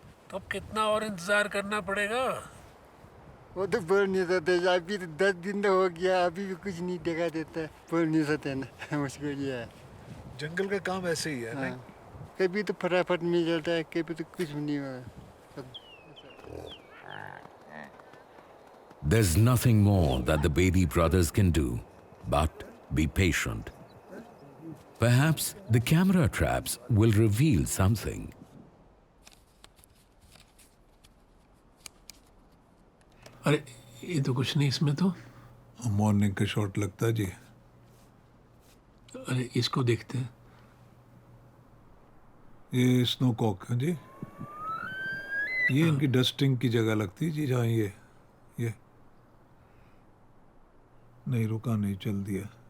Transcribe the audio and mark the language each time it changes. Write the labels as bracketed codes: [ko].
[hi] तो अब कितना और इंतजार करना पड़ेगा वो तो बोल नहीं सकते। अभी तो 10 दिन तो हो गया, अभी भी कुछ नहीं देखा देता। बोल नहीं सकते ना, मुश्किल ये है। जंगल का काम ऐसे ही है ना। कभी तो फटाफट मिल जाता है, कभी तो कुछ भी नहीं हुआ। [en] There's nothing more that the Bedi brothers can do, but be patient. Perhaps the camera traps will reveal something. [hi] अरे ये तो कुछ नहीं इसमें तो। मॉर्निंग का शॉट लगता है जी। अरे इसको देखते हैं। ये स्नोकॉक है जी। ये इनकी डस्टिंग की जगह लगती है जी, जहाँ ये नहीं रुका, नहीं चल दिया।